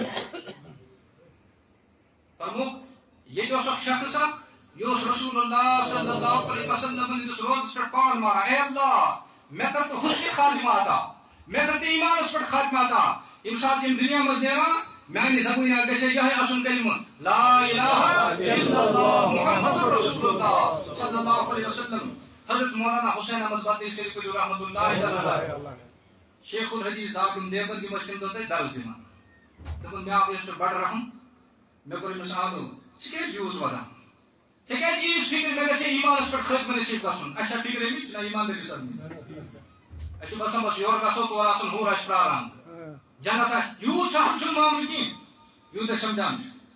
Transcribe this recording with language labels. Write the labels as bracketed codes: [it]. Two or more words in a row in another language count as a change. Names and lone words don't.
[ks] فرموکھ ییٚتہِ اوس اکھ شخص اکھ یہ اوس [ar] رسول اللہ صلی اللہ علیہ وسلم [ks] ہٕنٛدِس روزس پٮ۪ٹھ پان ماران اے اللہ مےٚ کر تہٕ حسنہِ خاتمہ عطا مےٚ کر تہٕ ایٖمانس پٮ۪ٹھ خاتمہ عطا ییٚمہِ ساتہٕ یِم دُنیا منٛز نیران میانہ زبان گژھِ یہے آسن کلمہ [ar] لا الہ الا اللہ محمد رسول اللہ صلی اللہ علیہ وسلم. [ks] حضرت مولانا حسین احمد بطی شریف [ar] رحمۃ اللہ تعالی [ks] شیخ الحدیث دارالعلوم دیوبند یِم ٲسۍ تَمہِ دۄہ تَتہِ درس دِوان. دوٚپُن مےٚ آو ییٚمہِ بڑٕ رحم مےٚ کوٚر أمِس آلو ژٕ کیٛازِ یوٗت وَدان ژےٚ کیٛازِ ییٖژ فِکر مےٚ گژھِ ایٖمانَس پٮ۪ٹھ خٲتمہٕ نصیٖب گژھُن اَسہِ چھا فِکر أمِچ نہ ایٖماندٲری سان اَسہِ چھُ باسان بس یورٕ گژھو تورٕ آسان ہوٗر آسہِ پرٛاران جنت آسہِ یوٗت سہل چھُنہٕ معاملہٕ کِہیٖنۍ یوٗت أسۍ سمجھان چھُ.